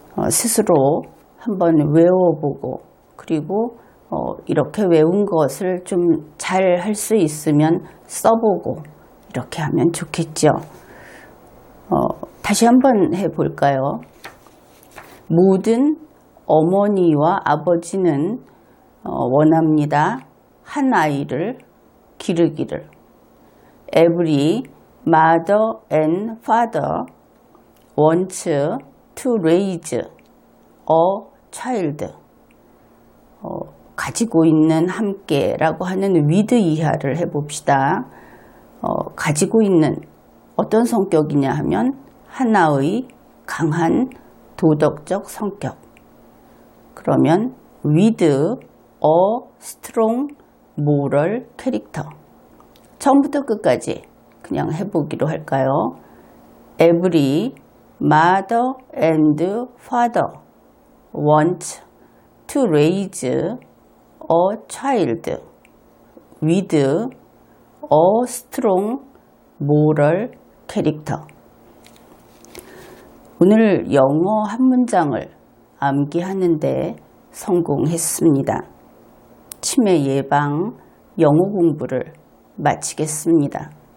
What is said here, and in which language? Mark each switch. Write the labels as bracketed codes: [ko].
[ko] 스스로 한번 외워보고 그리고 이렇게 외운 것을 좀 잘 할 수 있으면 써보고 이렇게 하면 좋겠죠. 다시 한번 해볼까요? 모든 어머니와 아버지는 원합니다. 한 아이를 기르기를. [en] Every mother and father wants to raise a child. [ko] 가지고 있는 함께라고 하는 [en] with [ko] 이하를 해봅시다. 가지고 있는 어떤 성격이냐 하면 하나의 강한 도덕적 성격. 그러면 [en] with a strong moral 캐릭터. [ko] 처음부터 끝까지 그냥 해보기로 할까요? [en] Every mother and father want to raise a child with a strong moral character. [ko] 오늘 영어 한 문장을 암기하는데 성공했습니다. 치매 예방 영어 공부를 마치겠습니다.